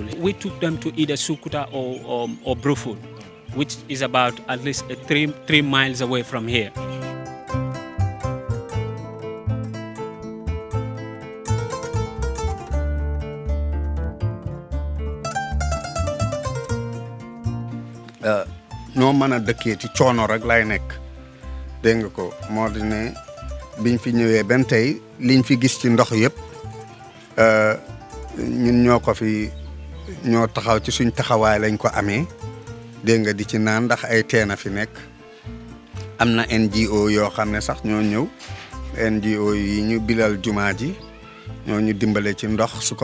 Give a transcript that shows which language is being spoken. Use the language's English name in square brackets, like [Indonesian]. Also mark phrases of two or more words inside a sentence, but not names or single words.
[English] We took them to either Sukuta or Brufut, which is about at least 3 miles away from here. [Wolof] no mana dëkkee ci coono rek lay nekk dégg nga ko moo di ne biñ fi ñëwee ben tey liñ fi gis ci ndox yëpp ñun ñoo taxaw ci suñ taxawaay lañ ko amee dégg nga di ci naan ndax ay teena fi nekk am na NGO yoo xam ne sax ñoo ñëw NGO yi ñu bilal jumaa ji ñoo ñu dimbale ci ndox su ko